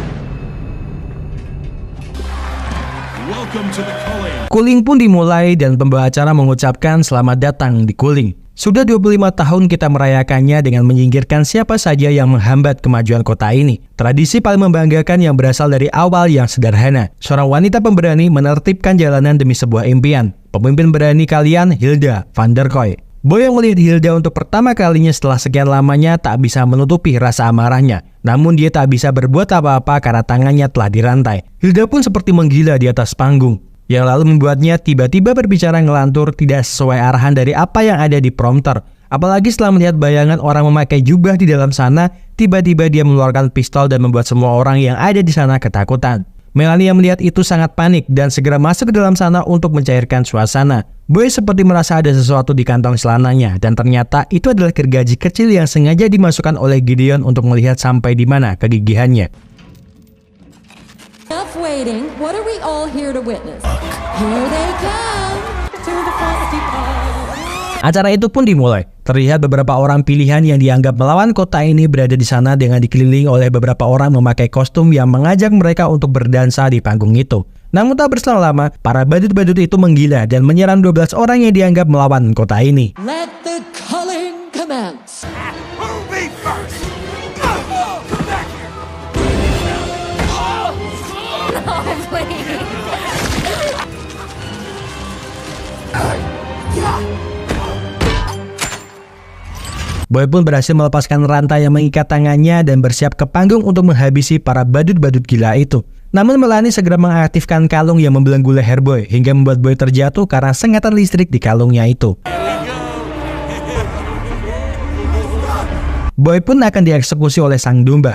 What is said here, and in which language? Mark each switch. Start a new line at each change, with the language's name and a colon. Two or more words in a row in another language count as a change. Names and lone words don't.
Indonesian: Cooling pun dimulai dan pembawa acara mengucapkan selamat datang di Cooling. Sudah 25 tahun kita merayakannya dengan menyingkirkan siapa saja yang menghambat kemajuan kota ini. Tradisi paling membanggakan yang berasal dari awal yang sederhana. Seorang wanita pemberani menertibkan jalanan demi sebuah impian. Pemimpin berani kalian, Hilda van der Kooi. Boy yang melihat Hilda untuk pertama kalinya setelah sekian lamanya tak bisa menutupi rasa amarahnya. Namun dia tak bisa berbuat apa-apa karena tangannya telah dirantai. Hilda pun seperti menggila di atas panggung, yang lalu membuatnya tiba-tiba berbicara ngelantur tidak sesuai arahan dari apa yang ada di prompter. Apalagi setelah melihat bayangan orang memakai jubah di dalam sana, tiba-tiba dia mengeluarkan pistol dan membuat semua orang yang ada di sana ketakutan. Melanie yang melihat itu sangat panik dan segera masuk ke dalam sana untuk mencairkan suasana. Boy seperti merasa ada sesuatu di kantong celananya dan ternyata itu adalah gergaji kecil yang sengaja dimasukkan oleh Gideon untuk melihat sampai di mana kegigihannya.
English: Enough waiting. What are we all here to witness? Here they come to the frosty pie.
Indonesian: Acara itu pun dimulai. Terlihat beberapa orang pilihan yang dianggap melawan kota ini berada di sana dengan dikelilingi oleh beberapa orang memakai kostum yang mengajak mereka untuk berdansa di panggung itu. Namun tak berselang lama, para badut-badut itu menggila dan menyerang 12 orang yang dianggap melawan kota ini.
English: Let the culling commence. Who'll be first? Go! Come back here! Oh, please.
Indonesian: Boy pun berhasil melepaskan rantai yang mengikat tangannya dan bersiap ke panggung untuk menghabisi para badut-badut gila itu. Namun Melanie segera mengaktifkan kalung yang membelenggu leher Boy hingga membuat Boy terjatuh karena sengatan listrik di kalungnya itu. Boy pun akan dieksekusi oleh sang domba.